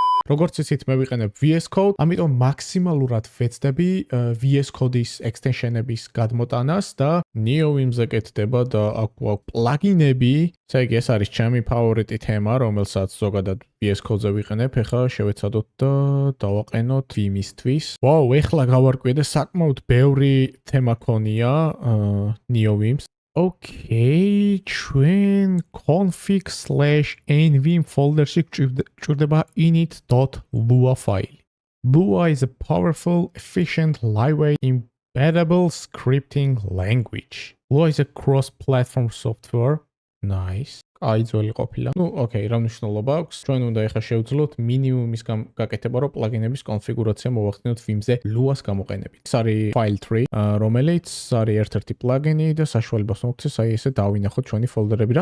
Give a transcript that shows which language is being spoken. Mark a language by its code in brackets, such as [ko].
[ka] როგორც იცით, მე ვიყენებ VS Code, ამიტომ მაქსიმალურად ვეცდები VS Code-ის extension-ების გადმოტანას და NeoVim-ზე კეთდება და აქ პლაგინები, ესე იგი ეს არის ჩემი ფავორიტი თემა, რომელსაც ზოგადად VS Code-ზე ვიყენებ, ეხლა შევეცადოთ და დავაყენოთ Vim-ისთვის. ვაუ, ეხლა გავარკვიე და საკმაოდ ბევრი თემა ქონია NeoVim-ს. Okay, ჩვენ config/nvim folder-ში გვჭირდება init.lua file. [en] Lua is a powerful, efficient, lightweight, embeddable scripting language. Lua is a cross-platform software. Nice. [ka] აი ძველი ყოფილა. Okay, რა მნიშვნელობა აქვს? ჩვენ უნდა ეხლა შევძლოთ მინიმუმის გაკეთება, რომ პლაგინების კონფიგურაცია მოვახდინოთ Vim-ზე Lua-ს გამოყენებით. ეს არის file tree, რომელიც არის ერთ-ერთი პლაგინი და საშუალებას მოგცეს აი ესე დავინახოთ ჩვენი ფოლდერები.